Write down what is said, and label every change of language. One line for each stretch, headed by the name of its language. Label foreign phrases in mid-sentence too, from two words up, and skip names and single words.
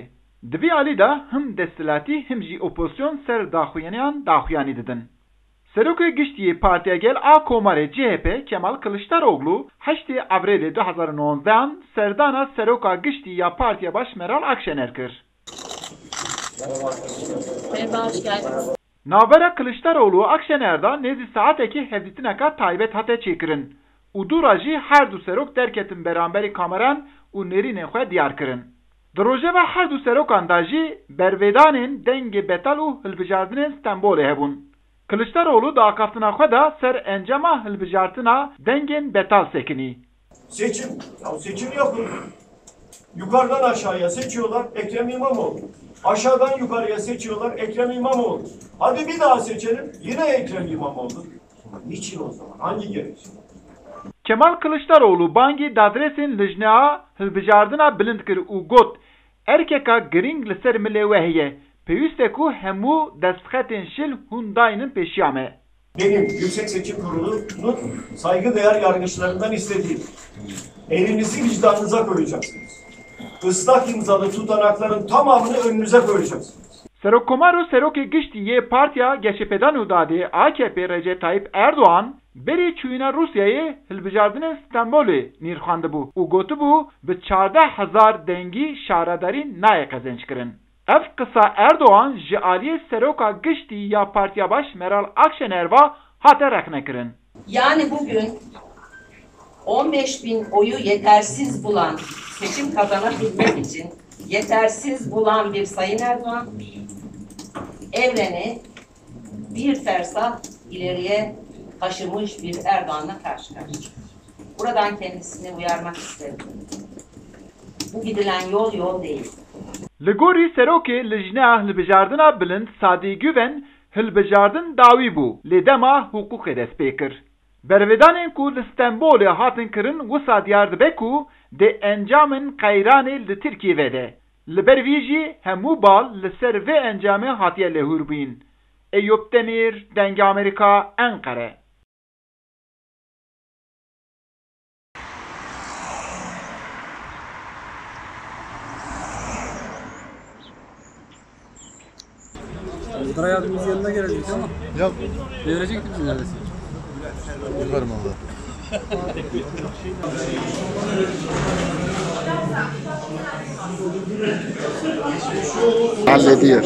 Kurdish: Di vî alî de him desthilatî him jî opozisyon ser daxuyaniyan daxuyanî didin. Serokê Giştî Partiya Gel a Komarê CHP Kemal Kılıçdaroğlu 8 Avrêlê 2019 serdana Seroka Giştî ya Partiya Baş Meral Akşener kir.
Turkish: Merhaba, hoş geldiniz.
Kurdish: Navbera Kılıçdaroğlu Akşener'da nezi saatekî hevdîtineka taybet hate çêkirin. û dûra jî her du serok derketin beramberî kameran û nêrînên xwe diyar kirin. Di rojeva her du serokan da jî bervêdanên dengê betal û hilbijartinên Stenbolê hebûn. Kılıçdaroğlu da akaftina xwe da ser encama hilbijartina dengên betal sekinî.
Turkish: Seçim. Ya seçim yapın. Yukarıdan aşağıya seçiyorlar Ekrem İmamoğlu. Aşağıdan yukarıya seçiyorlar Ekrem İmamoğlu. Hadi bir daha seçelim. Yine Ekrem İmamoğlu. Niçin o zaman? Hangi gerekçe?
Kurdish: Kemal Kılıçdaroğlu bangî dadresên lijneya hilbijardina bilind kir û got erkeka giring li ser milê we heye. Pêwîst e ku hemû destxetên şil hûn dayînin pêşiya me.
Turkish: Benim Yüksek Seçim Kurulu'nun saygıdeğer yargıçlarından istediğim. Elinizi vicdanınıza koyacaksınız. Islak imzalı tutanakların tamamını önünüze koyacaksınız.
Kurdish: Serokkomar û Serokê Giştî yê Partiya Geşepedan û Dadê AKP Recep Tayyip Erdoğan berî çûyîna Rusyayê hilbijartinên Stenbolê nîrxandibû û gotibû bi 14,000 dengî şaredarî nayê qezençkirin. Ev qisa Erdoğan ji aliyê Seroka Giştî ya Partiya Baş Meral Akşener ve hate reknekirin.
Turkish: Yani bugün 15.000 oyu yetersiz bulan, seçim kazanabilmek için yetersiz bulan bir Sayın Erdoğan, evreni bir fersah ileriye taşımış bir Erdoğan'la karşı karşıya. Buradan kendisini uyarmak isterim. Bu gidilen yol değil.
Kurdish: Li gorî serokê lijneya hilbijardina bilind Sadî Güven hilbijardin dawî bû lê dema hukûqê dest pê kir. Bervêdanên ku li Stenbolê hatin kirin wisa diyar dibe ku dê encamên qeyranê li Tirkiye ve de. Li ber vî jî hemû bal li ser vê encamê hatiye lêhûr bûyîn. Eyüp Demir, Dengê Amerîka, Enqere.
Turkish: Muhtar yardımcımız yanına gelecek ama. Yok. Devirecekti bizi neredeyse. Yaparım valla. Hallediyor.